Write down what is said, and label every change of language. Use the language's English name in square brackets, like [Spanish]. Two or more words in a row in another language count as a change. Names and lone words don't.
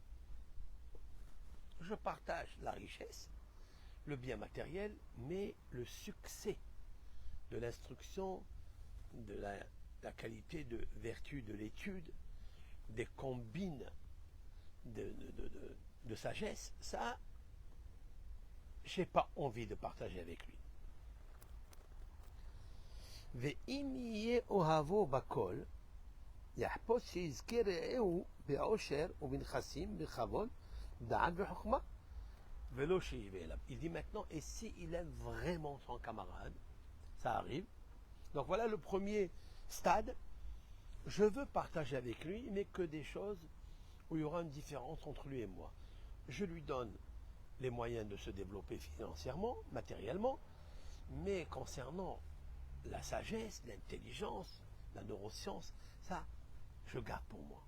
[French] Je partage la richesse, le bien matériel, mais le succès de l'instruction, de la qualité de vertu de l'étude, des combines de sagesse, ça, j'ai pas envie de partager avec lui. [Hebrew] ואם יהיה אוהבו בכל, יחפוץ שיזכה רעהו בעושר ובנכסים, בכבוד, דעת וחוכמה, ולא שיבא אליו. [French] Il dit maintenant, et s'il aime vraiment son camarade, ça arrive. Donc voilà le premier stade. Je veux partager avec lui, mais que des choses où il y aura une différence entre lui et moi. Je lui donne les moyens de se développer financièrement, matériellement, mais concernant la sagesse, l'intelligence, la neuroscience, ça, je garde pour moi.